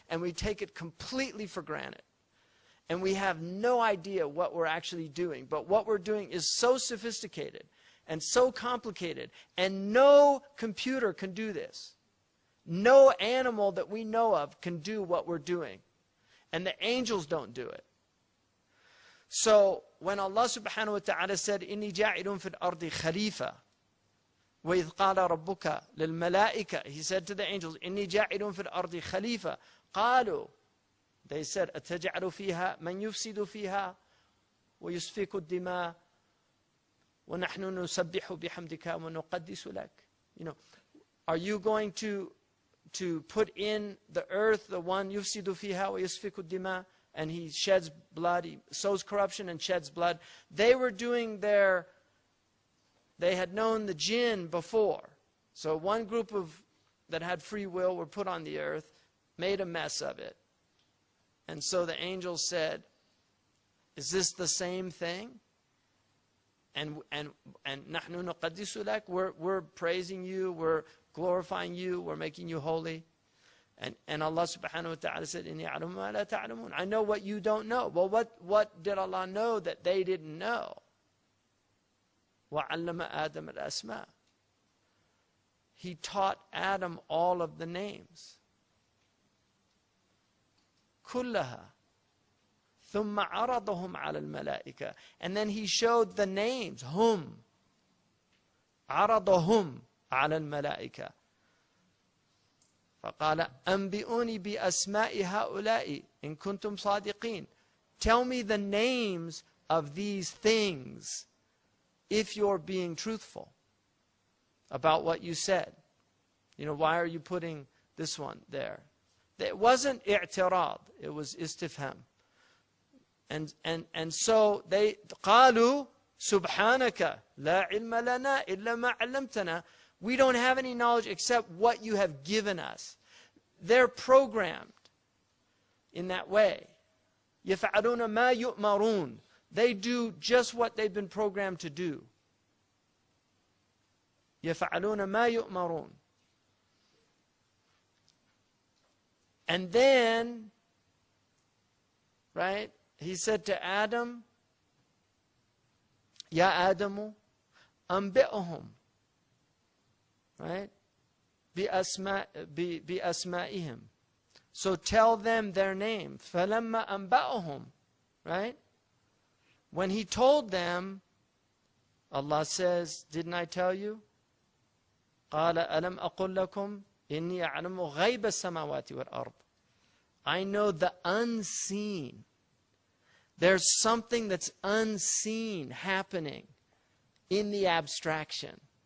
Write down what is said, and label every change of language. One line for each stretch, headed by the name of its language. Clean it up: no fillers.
English: And we take it completely for granted. And we have no idea what we're actually doing. But what we're doing is so sophisticated and so complicated. And no computer can do this. No animal that we know of can do what we're doing. And the angels don't do it. So when Allah subhanahu wa ta'ala said,
Arabic: إِنِّي جَاعِلٌ فِي الْأَرْضِ خَلِيفَةً وَإِذْ قَالَ رَبُّكَ لِلْمَلَائِكَةِ,
English: He said to the angels,
Arabic: إِنِّي جَاعِلٌ فِي الْأَرْضِ خَلِيفَةً قَالُوا,
English: they said,
Arabic: أَتَجْعَلُ فِيهَا مَنْ يُفْسِدُ فِيهَا وَيُسْفِكُ الدِّمَاءَ وَنَحْنُ نُسَبِّحُ بِحَمْدِكَ وَنُقَدِّسُ لَكَ.
English: You know, are you going to put in the earth the one
Arabic: يُفْسِدُ فِيهَا وَيُسْفِكُ الدِّمَاءَ,
English: and he sheds blood, he sows corruption and sheds blood? They were doing they had known the jinn before. So one group that had free will were put on the earth, made a mess of it. And so the angels said, is this the same thing? And
Arabic: نحن نقدس لك,
English: we're praising you, we're glorifying you, we're making you holy. And Allah subhanahu wa ta'ala said,
Arabic: إِنِّي أَعْلَمُ مَا لَا تَعْلَمُونَ,
English: I know what you don't know. Well, what did Allah know that they didn't know?
Arabic: وَعَلَّمَ آدَمَ الْأَسْمَاءَ,
English: He taught Adam all of the names.
Arabic: كُلَّهَا ثُمَّ عَرَضَهُمْ عَلَى الْمَلَائِكَةِ,
English: and then He showed the names.
Arabic: Hum, عَرَضَهُمْ عَلَى الْمَلَائِكَةِ. فَقَالَ أَنْبِئُونِي بِأَسْمَاءِ هَؤُلَاءِ إِن كُنْتُمْ صَادِقِينَ.
English: Tell me the names of these things if you're being truthful about what you said. You know, why are you putting this one there? It wasn't i'tirad, it was istifham. And so they
Arabic: قالوا سبحانك لا علم لنا إلا ما علمتنا.
English: We don't have any knowledge except what you have given us. They're programmed in that way.
Arabic: يفعلون ما يؤمرون.
English: They do just what they've been programmed to do.
Arabic: يفعلون ما يؤمرون.
English: And then, right, He said to Adam, Ya Adamu,
Arabic: أنبئهم,
English: right,
Arabic: بأسمائهم.
English: So tell them their name.
Arabic: فَلَمَّا أَنْبَأَهُمْ, right?
English: When He told them, Allah says, didn't I tell you?
Arabic: قَالَ أَلَمْ أَقُلْ لَكُمْ إِنِّي أَعْلَمُ غَيْبَ السَّمَاوَاتِ وَالْأَرْضِ.
English: I know the unseen. There's something that's unseen happening in the abstraction.